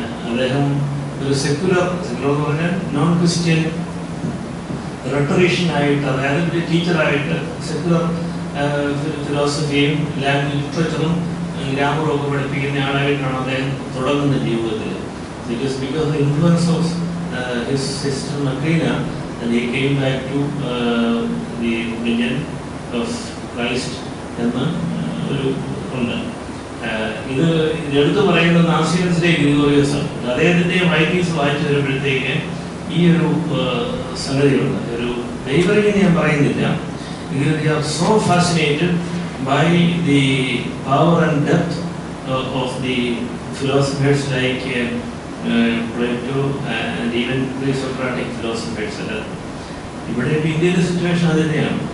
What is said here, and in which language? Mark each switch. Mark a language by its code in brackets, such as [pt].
[ml] അദ്ദേഹം ഒരു സെക്യുലർ എന്ന് പറഞ്ഞാൽ നോൺ ക്രിസ്ത്യൻ റെട്ടറീഷ്യനായിട്ട്, അതായത് ഒരു ടീച്ചറായിട്ട് സെക്യുലർ ഫിലോസഫിയും ലിറ്ററേച്ചറും ഗ്രാമറും ഒക്കെ പഠിപ്പിക്കുന്ന ആളായിട്ടാണ് അദ്ദേഹം തുടങ്ങുന്ന ജീവിതത്തിൽ. [en] It is because of the influence of his sister Macrina and he came back to the opinion of Christ [ml] എന്ന് ഒരു ഉണ്ട്. ഇത് എടുത്തു പറയുന്നത് നാസിയൻസിലെ ഗ്രിഗോറിയോസ് ആണ്. അദ്ദേഹത്തിൻ്റെ റൈറ്റിംഗ്സ് വായിച്ചു വരുമ്പോഴത്തേക്ക് ഈ ഒരു സംഗതിയുണ്ട്. ഒരു ഫേവറിങ് ഞാൻ പറയുന്നില്ല. [en] We are so fascinated by the power and depth of the philosophers like Plato and even pre-Socratic philosophers. [ml] ഇവിടെ ഇന്ത്യയിലെ സിറ്റുവേഷൻ അത് തന്നെയാണ്.